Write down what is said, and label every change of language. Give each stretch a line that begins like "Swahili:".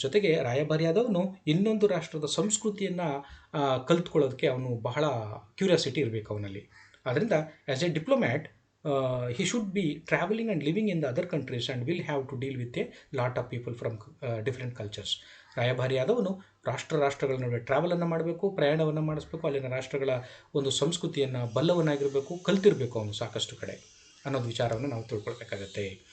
Kannada: ಜೊತೆಗೆ ರಾಯಭಾರಿಯಾದವನು ಇನ್ನೊಂದು ರಾಷ್ಟ್ರದ ಸಂಸ್ಕೃತಿಯನ್ನು ಕಲ್ತ್ಕೊಳ್ಳೋದಕ್ಕೆ ಅವನು ಬಹಳ ಕ್ಯೂರಿಯಾಸಿಟಿ ಇರಬೇಕು ಅವನಲ್ಲಿ. ಆದ್ದರಿಂದ
English: As a diplomat he should be traveling and living in the other countries and will have to deal with a lot of people from different cultures.
Kannada: ರಾಯಭಾರಿಯಾದವನು ರಾಷ್ಟ್ರಗಳ ನಡುವೆ ಟ್ರಾವೆಲನ್ನು ಮಾಡಬೇಕು, ಪ್ರಯಾಣವನ್ನು ಮಾಡಿಸ್ಬೇಕು, ಅಲ್ಲಿನ ರಾಷ್ಟ್ರಗಳ ಒಂದು ಸಂಸ್ಕೃತಿಯನ್ನು ಬಲ್ಲವನಾಗಿರಬೇಕು, ಕಲ್ತಿರಬೇಕು ಅವನು ಸಾಕಷ್ಟು ಕಡೆ ಅನ್ನೋದು ವಿಚಾರವನ್ನು ನಾವು ತಿಳ್ಕೊಳ್ಬೇಕಾಗತ್ತೆ.